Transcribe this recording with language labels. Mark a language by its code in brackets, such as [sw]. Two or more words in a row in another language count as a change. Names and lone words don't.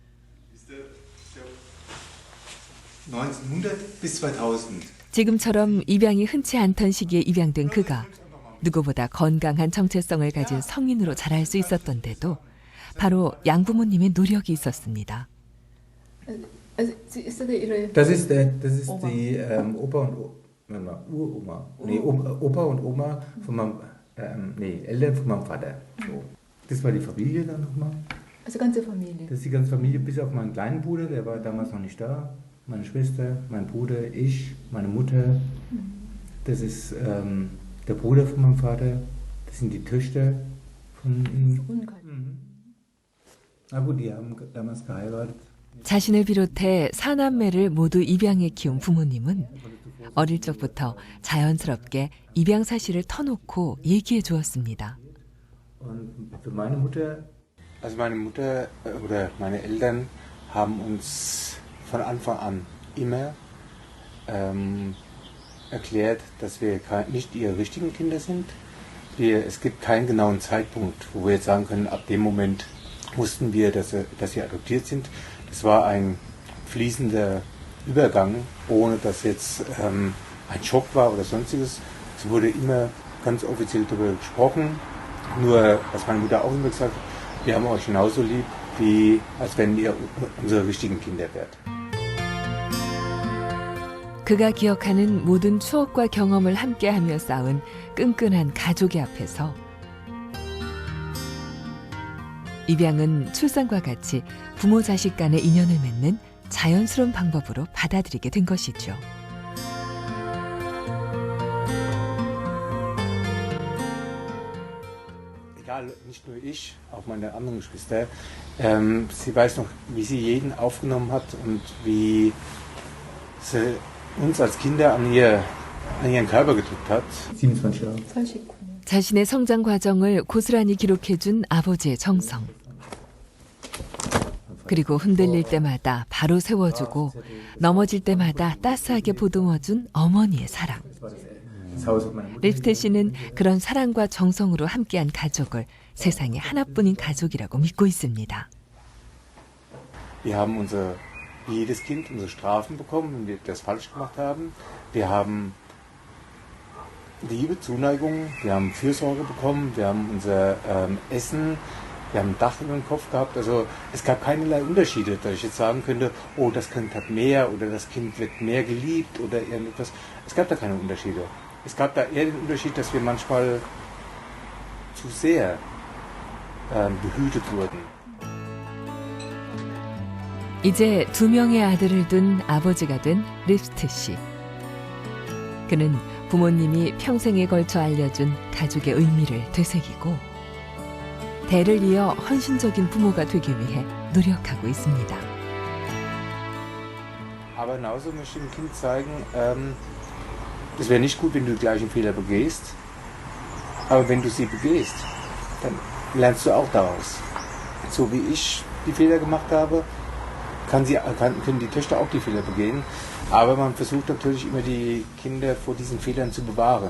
[de] 1900 bis 2000. [ko] 지금처럼 입양이 흔치 않던 시기에 입양된 그가 누구보다 건강한 정체성을 가진 성인으로 자랄 수 있었던 데도 바로 양부모님의 노력이 있었습니다. [de] Das ist die Opa und Uroma. Nee, Opa und Oma von meinem, Eltern von meinem Vater. So. Das war die Familie dann nochmal. Also ganze Familie? Das ist die ganze Familie, bis auf meinen kleinen Bruder, der war damals noch nicht da. meine Schwester, mein Bruder, ich, meine Mutter. Das ist der Bruder von meinem Vater. Das sind die Töchter von ihm. Na gut, die haben damals geheiratet. [ko] 자신을 비롯해 4남매를 모두 입양해 키운 부모님은 어릴 적부터 자연스럽게 입양 사실을 터놓고 얘기해 주었습니다. [de] Und für meine Mutter, also meine Mutter oder meine Eltern haben uns von Anfang an immer erklärt, dass wir nicht ihre richtigen Kinder sind. Es gibt keinen genauen Zeitpunkt, wo wir jetzt sagen können, ab dem Moment wussten wir, dass sie adoptiert sind. Das war ein fließender Übergang, ohne dass jetzt ein Schock war oder sonstiges. Es wurde immer ganz offiziell darüber gesprochen. Nur, was meine Mutter auch immer gesagt hat, wir haben euch genauso lieb, wie als wenn ihr unsere richtigen Kinder wärt. [ko] 그가 기억하는 모든 추억과 경험을 함께하며 쌓은 끈끈한 가족의 앞에서 입양은 출산과 같이 부모 자식 간의 인연을 맺는 자연스러운 방법으로 받아들이게 된 것이죠. [de] Egal, nicht nur ich, auch meine anderen Geschwister. Sie weiß noch, wie sie jeden aufgenommen hat und wie sie uns als Kinder an ihren Körper gedrückt hat. 27 Jahre. [ko] 자신의 성장 과정을 고스란히 기록해준 아버지의 정성. 그리고 흔들릴 때마다 바로 세워주고 넘어질 때마다 따스하게 보듬어준 어머니의 사랑. 립스테 씨는 그런 사랑과 정성으로 함께한 가족을 세상에 하나뿐인 가족이라고 믿고 있습니다. [de] Wir haben wie jedes Kind unsere Strafen bekommen, wenn wir das falsch gemacht haben. Wir haben Liebe, Zuneigung, wir haben Fürsorge bekommen, wir haben unser Essen, wir haben ein Dach über dem Kopf gehabt. Also es gab keinerlei Unterschiede, dass ich jetzt sagen könnte, oh, das Kind hat mehr oder das Kind wird mehr geliebt oder irgendetwas. Es gab da keine Unterschiede. Es gab da eher den Unterschied, dass wir manchmal zu sehr behütet wurden. [ko] 이제 2명의 아들을 둔 아버지가 된 립스테 씨. 그는 부모님이 평생에 걸쳐 알려준 가족의 의미를 되새기고 대를 이어 헌신적인 부모가 되기 위해 노력하고 있습니다. [de] Aber genauso möchte ich dem Kind zeigen, es wäre nicht gut, wenn du die gleichen Fehler begehst, aber wenn du sie begehst, dann lernst du auch daraus. So wie ich die Fehler gemacht habe, können die Töchter auch die Fehler begehen, aber man versucht natürlich immer die Kinder vor diesen Fehlern zu bewahren.